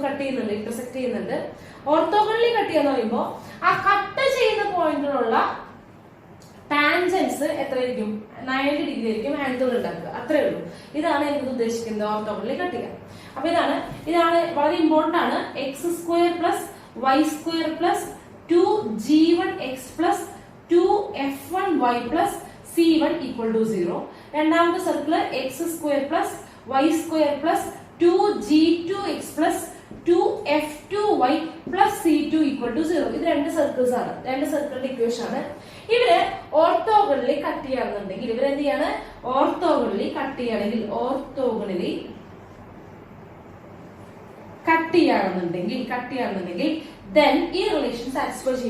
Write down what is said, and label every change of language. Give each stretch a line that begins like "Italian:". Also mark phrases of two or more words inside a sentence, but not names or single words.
Malayalam: കട്ട് ചെയ്യുന്നുണ്ട്, ഇന്റർസെക്ട് ചെയ്യുന്നുണ്ട്.
English: orthogonally cut
Malayalam: ചെയ്യാന്ന് പറയുമ്പോ ആ കട്ട് ചെയ്യുന്ന പോയിന്റിലുള്ള ടാൻജൻസ് എത്രയായിരിക്കും? 90 ഡിഗ്രി ആയിരിക്കും ആംഗിൾ ഉണ്ടാക്കുക. അത്രേ ഉള്ളൂ. ഇതാണ് എനിക്ക് ഉദ്ദേശിക്കുന്നത്
English: orthogonally cut
Malayalam: ചെയ്യാൻ. അപ്പൊ ഇതാണ് വളരെ ഇമ്പോർട്ടന്റ് ആണ്. x² + y² + 2g1x + 2f1y + c1 = 0. രണ്ടാമത്തെ സർക്കിള് x² + y² + 2g2x + 2f2y + c2 = 0. ഇത് രണ്ട് സർക്കിൾസ് ആണ്, രണ്ട് സർക്കിളിന്റെ ഇക്വേഷൻ ആണ്. ഇവര്
English: orthogonally cut
Malayalam: ചെയ്യാന്നുണ്ടെങ്കിൽ ഇവരെന്ത് ചെയ്യാണ്?
English: orthogonally cut
Malayalam: ചെയ്യുകയാണെന്നുണ്ടെങ്കിൽ then ഈ
English: relation satisfy
Malayalam: ചെയ്യും.